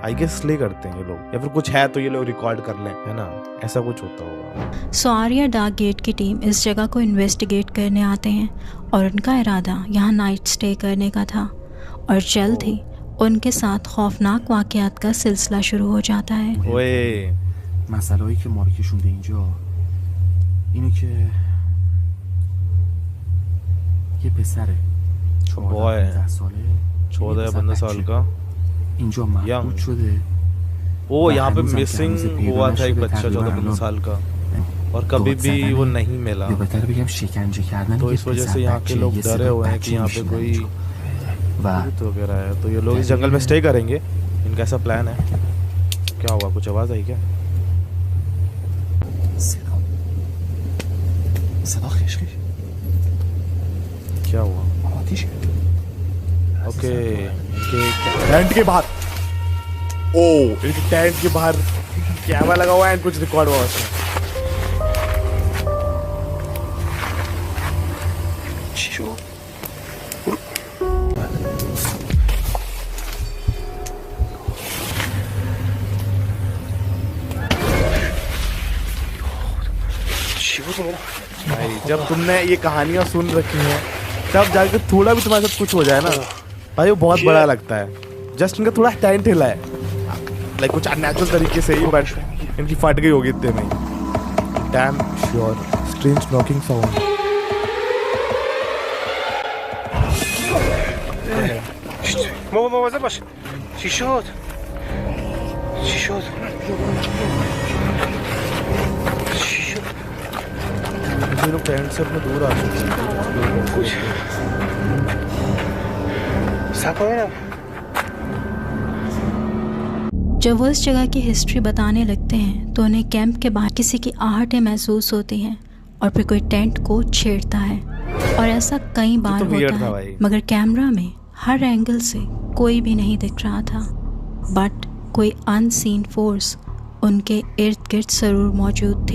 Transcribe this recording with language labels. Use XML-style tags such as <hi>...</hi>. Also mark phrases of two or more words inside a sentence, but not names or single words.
<en>I guess</en> <hi>इसलिए करते हैं ये लोग, या फिर कुछ है तो ये लोग रिकॉर्ड कर लें, है ना, ऐसा कुछ होता होगा। सो आर्या डार्क गेट की टीम इस जगह को इन्वेस्टिगेट करने आते हैं और उनका इरादा यहाँ</hi> <en>night stay</en> <hi>करने का था और जल्द ही उनके साथ खौफनाक वाक़यात का सिलसिला शुरू हो जाता है। ओए</hi> <fa>مسئله‌ای که ما رو کشونده اینجا اینه که یه پسره 14 ساله</fa> <hi>14 साल का</hi> <fa>اینجا محبوب شده</fa> <hi>ओ यहाँ पे मिसिंग हुआ था एक बच्चा 14 साल का और कभी भी वो नहीं मिला,</hi> <fa>بهتره بگم شکنجه کردن</fa> <hi>तो इस वजह से यहाँ के लोग डरे हुए हैं कि यहाँ पे कोई भूत वगैरह है, तो ये लोग इस जंगल में स्टे करेंगे। इनका ऐसा प्लान है। क्या हुआ, कुछ आवाज आई क्या?</hi> <fa>صدا خشخش</fa> <hi>क्या हुआ?</hi> <fa>آتیش</fa> <hi>ओके टेंट के बाहर, ओ इनके टेंट के बाहर कैमरा लगा हुआ है, कुछ रिकॉर्ड हुआ उसमें।</hi> <fa>چی شد؟</fa> <hi>भाई जब तुमने ये कहानियां सुन रखी हैं तब जाकर थोड़ा भी तुम्हारे साथ कुछ हो जाए ना भाई वो बहुत बड़ा लगता है। जस्ट इनका थोड़ा टेंट हिला है, लाइक कुछ अननेचुरल तरीके से ही, बट इनकी फट गई होगी इतने में।</hi> <en>damn sure strange knocking sound.</en> <fa>مواظب باش. چی شد؟ چی شد؟ چی شد؟</fa> <hi>ये लोग टेंट से अपने दूर आ चुके हैं। कुछ साकोया जब वो इस जगह की हिस्ट्री बताने लगते हैं तो उन्हें कैंप के बाहर किसी की आहटें महसूस होती हैं और फिर कोई टेंट को छेड़ता है और ऐसा कई बार होता है, मगर कैमरा में हर एंगल से कोई भी नहीं दिख रहा था, बट कोई</hi> <en>unseen force</en> <hi>उनके इर्द गिर्द जरूर मौजूद थी।</hi>